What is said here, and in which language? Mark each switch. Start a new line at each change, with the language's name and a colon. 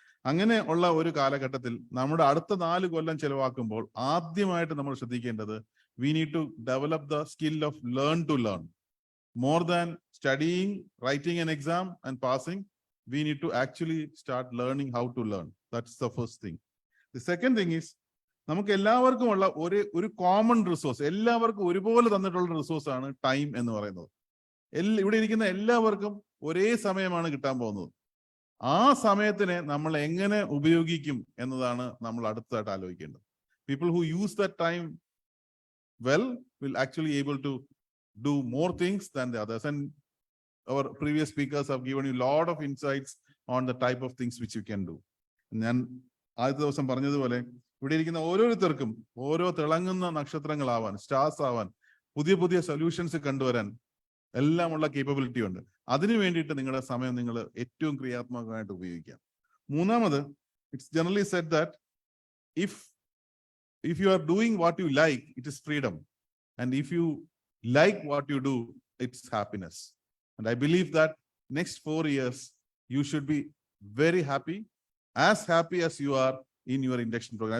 Malayalam: അങ്ങനെ ഉള്ള ഒരു കാലഘട്ടത്തിൽ നമ്മുടെ അടുത്ത 4 കൊല്ലം ചെലവാക്കുമ്പോൾ ആദ്യമായിട്ട് നമ്മൾ ശ്രദ്ധിക്കേണ്ടത്
English: we need to develop the skill of learn to learn. More than studying, writing an exam and passing, we need to actually start learning how to learn. That's the first thing. The second thing is,
Malayalam: നമുക്ക് എല്ലാവർക്കും ഉള്ള ഒരു common resource, എല്ലാവർക്കും ഒരുപോലെ തന്നിട്ടുള്ള resource ആണ് time എന്ന് പറയുന്നത്. ഇവിടെ ഇരിക്കുന്ന എല്ലാവർക്കും ഒരേ സമയമാണ് കിട്ടാൻ പോകുന്നത്. ആ സമയത്തിനെ നമ്മൾ എങ്ങനെ ഉപയോഗിക്കും എന്നതാണ് നമ്മൾ അടുത്തതായിട്ട് ആലോചിക്കേണ്ടത്.
English: People who use that time well will actually able to do more things than the others. And our previous speakers have given you a lot of insights on the type of things which you can do.
Malayalam: ഞാൻ ആദ്യത്തെ ദിവസം പറഞ്ഞതുപോലെ ഇവിടെ ഇരിക്കുന്ന ഓരോരുത്തർക്കും ഓരോ തിളങ്ങുന്ന നക്ഷത്രങ്ങളാവാൻ, stars ആവാൻ, പുതിയ പുതിയ സൊല്യൂഷൻസ് കണ്ടുവരാൻ എല്ലാമുള്ള കേപ്പബിലിറ്റി ഉണ്ട്. അതിനു വേണ്ടിയിട്ട് നിങ്ങളുടെ സമയം നിങ്ങൾ ഏറ്റവും ക്രിയാത്മകമായിട്ട് ഉപയോഗിക്കാം. മൂന്നാമത്,
English: It's generally said that if you are doing what you like, it is freedom. And if you like what you do, it's happiness. And I believe that next 4 years, you should be very happy as you are in your induction program.